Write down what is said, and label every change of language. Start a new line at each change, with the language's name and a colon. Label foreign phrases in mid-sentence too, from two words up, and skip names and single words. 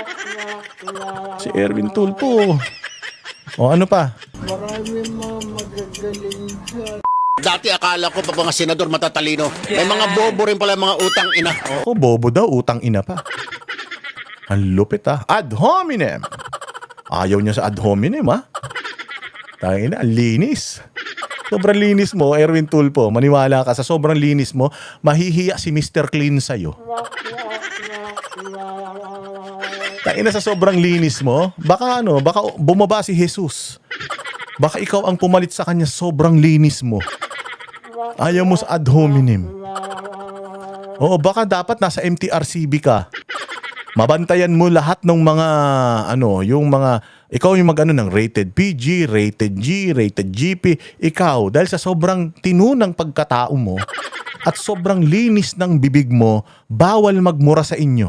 Filipino: Si Erwin Tulfo. Ano pa? Marami mga magagaling magagaling dyan. Dati akala ko pa mga senador matatalino. May mga bobo rin pala mga utang ina. Ako, bobo daw, utang ina pa. Ang lupit
Latin: Ad hominem.
Filipino: Ayaw niya sa
Latin: ad hominem
Filipino: Tangina, ang linis. Sobrang linis mo, Erwin Tulfo. Maniwala ka sa sobrang linis mo, mahihiya si Mr. Clean sa'yo. Tangina, sa sobrang linis mo, baka bumaba si Jesus. Baka ikaw ang pumalit sa kanya, sobrang linis mo. Ayaw mo sa
Latin: ad hominem.
Filipino: Oo, baka dapat nasa MTRCB ka. Mabantayan mo lahat ng mga ikaw yung ng
English: rated PG, rated G, rated GP.
Filipino: Ikaw, dahil sa sobrang tinunang pagkatao mo at sobrang linis ng bibig mo, bawal magmura sa inyo.